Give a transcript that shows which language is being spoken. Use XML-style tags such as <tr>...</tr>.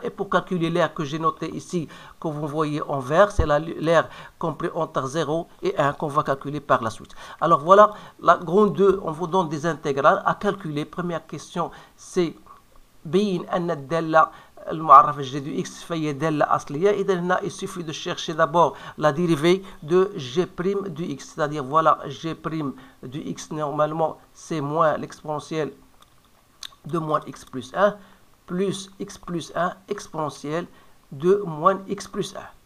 <fr>Et pour calculer l'air que j'ai noté ici, que vous voyez en vert, c'est l'air compris entre 0 et 1 qu'on va calculer par la suite. Alors voilà, la grande 2, on vous donne des intégrales à calculer. Première question, c'est</fr> <ar>بين أن الدالة المعرفة الجديدة de x فهي دالة أصلية. إذا هنا</ar> <fr>il suffit de chercher d'abord la dérivée de g' de x. C'est-à-dire voilà, g' de x normalement c'est moins l'exponentielle de moins x plus 1 plus x plus 1 exponentielle de moins x plus 1.</fr>